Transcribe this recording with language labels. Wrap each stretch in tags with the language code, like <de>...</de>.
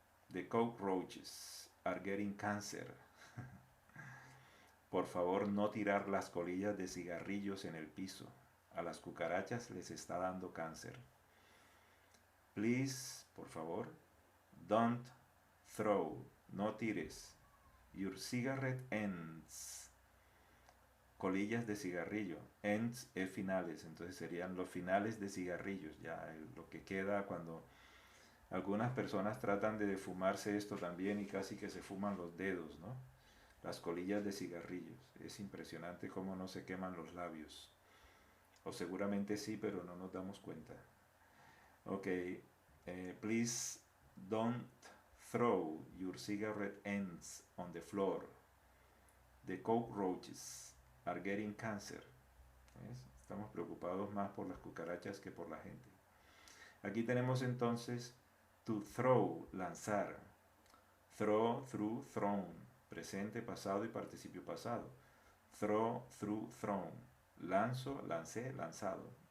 <en>The cockroaches are getting cancer.</en> <es>Por favor, no tirar las colillas de cigarrillos en el piso. A las cucarachas les está dando cáncer.</es> <en>Please,</en> <es>por favor,</es> <en>don't throw,</en> <es>no tires,</es> <en>your cigarette ends,</en> <es>colillas de cigarrillo, ends es finales, entonces serían los finales de cigarrillos, ya lo que queda cuando algunas personas tratan de fumarse esto también y casi que se fuman los dedos, ¿no? Las colillas de cigarrillos, es impresionante cómo no se queman los labios, o seguramente sí, pero no nos damos cuenta.</es> <en>Ok, please don't throw your cigarette ends on the floor. The cockroaches are getting cancer.</en> <es>¿Ves? Estamos preocupados más por las cucarachas que por la gente. Aquí tenemos entonces</es> <en>to throw,</en> <es>lanzar.</es> <en>Throw, through, thrown.</en> <es>Presente, pasado y participio pasado.</es> <en>Throw, through, thrown.</en> <es>Lanzo, lancé, lanzado.</es>